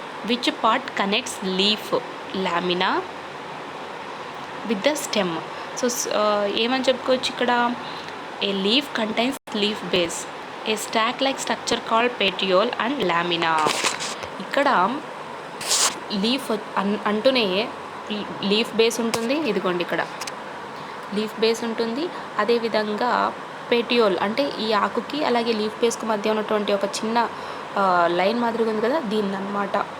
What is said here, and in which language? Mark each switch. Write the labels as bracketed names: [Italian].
[English] Which part connects leaf lamina with the stem. [Telugu] So ఏమని చెప్పుకోవచ్చు ఇక్కడ, [English] a leaf contains leaf base, a stack like structure called petiole and lamina. [Telugu] ఇక్కడ leaf అంటూనే leaf base ఉంటుంది, ఇదిగోండి ఇక్కడ leaf base ఉంటుంది. అదేవిధంగా పెటియోల్ అంటే ఈ ఆకుకి అలాగే లీఫ్ బేస్కి మధ్య ఉన్నటువంటి ఒక చిన్న లైన్ మాదిరిగా ఉంది కదా, దీన్ని అనమాట.